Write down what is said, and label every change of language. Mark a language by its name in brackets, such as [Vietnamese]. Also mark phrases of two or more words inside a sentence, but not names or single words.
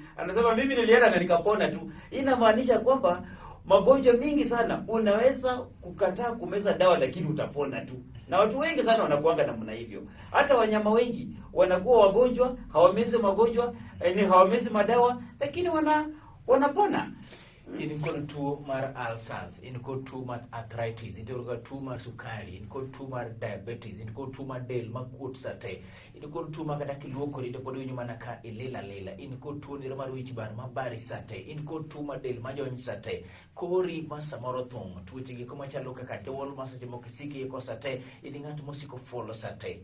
[Swahili] Anasema mimi nilienda na nikapona tu. Inamaanisha kwamba magonjwa mingi sana unaweza kukataa kumeza dawa lakini utapona tu. Na watu wengi sana wanakuanga namna hivyo. Hata wanyama wengi wanakuwa wagonjwa, hawamezi magonjwa, hawamezi madawa lakini wanapona. [Luo (Kenya and Tanzania)] In kod tuo mar ulcers, in kod tuo mar arthritis, in kod tuo mar sukari, in kod tuo mar diabetes, in kod tuo mar del makuot sate, in kod tuo mar kata kiluokori to pod winjo mana ka ilela, in kod tuo nero mar wich bar mabari sate, in kod tuo mar del majony sate, kori ma samoro thung, tuoche gi machalo kaka duol ma seche moko isiki iko sate, in ng'at mosiko folo sate.